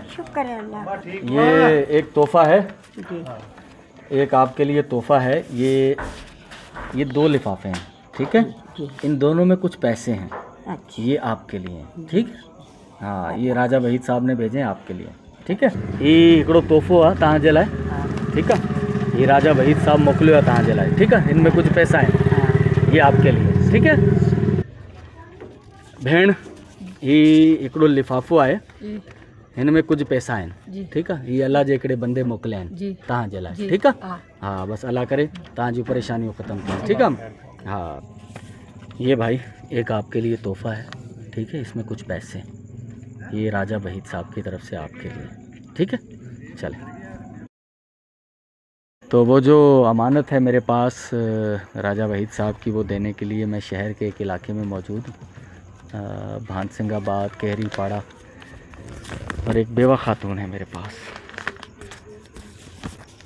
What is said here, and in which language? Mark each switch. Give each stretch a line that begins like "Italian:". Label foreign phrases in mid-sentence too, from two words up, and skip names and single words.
Urdu: شکر ہے اللہ. یہ ایک تحفہ ہے، ایک آپ کے لیے تحفہ ہے. یہ 2 لفافے ہیں، ٹھیک ہے، ان دونوں میں کچھ پیسے ہیں، یہ آپ کے لیے، ٹھیک ہے. ہاں، یہ راجہ وحید صاحب نے بھیجے ہیں آپ کے لیے، ٹھیک ہے.
Sindhi: ये हिकिड़ो तोहफ़ो आहे तव्हां जे लाइ,
Urdu: ٹھیک ہے,
Sindhi: ये राजा वहीद साहब मोकिलियो आहे तव्हां जे लाइ,
Urdu: ٹھیک ہے. ان میں کچھ پیسہ ہے، یہ آپ کے لیے، ٹھیک ہے.
Sindhi: भेण ही हिकिड़ो लिफ़ाफ़ो आहे, इनमें कुछ पैसा आहिनि,
Urdu: ٹھیک ہے.
Sindhi: ये अल्लाह जे हिकिड़े बंदे मोकिलिया आहिनि तव्हां जे लाइ,
Urdu: ٹھیک ہے.
Sindhi: हाँ बस अल्लाह करे तव्हांजी परेशानियूं ख़त्म कनि,
Urdu: ٹھیک ہے. ہاں یہ بھائی ایک آپ کے لیے تحفہ ہے، ٹھیک ہے، اس میں کچھ پیسے، یہ راجہ وحید صاحب کی طرف سے آپ کے لیے، ٹھیک ہے. چلیں، تو وہ جو امانت ہے میرے پاس راجہ وحید صاحب کی، وہ دینے کے لیے میں شہر کے ایک علاقے میں موجود ہوں، بھانسنگاباد، کیہری پاڑا، اور ایک بیوہ خاتون ہے میرے پاس.